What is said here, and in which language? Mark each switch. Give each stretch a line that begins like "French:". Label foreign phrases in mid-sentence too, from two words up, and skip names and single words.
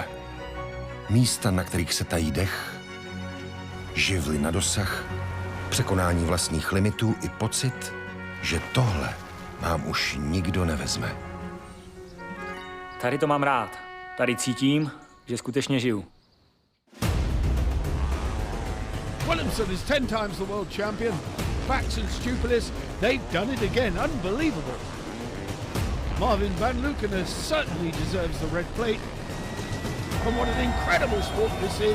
Czech: Místa, na kterých se tají dech, živly na dosah, překonání vlastních limitů i pocit, že tohle nám už nikdo nevezme. Tady to mám rád. Tady cítím, že skutečně žiju.
English: Williamson is 10 times the world champion. Bax and Stupilis, they've done it again. Unbelievable. Marvin van Luken certainly deserves the red plate. And what an incredible sport this is.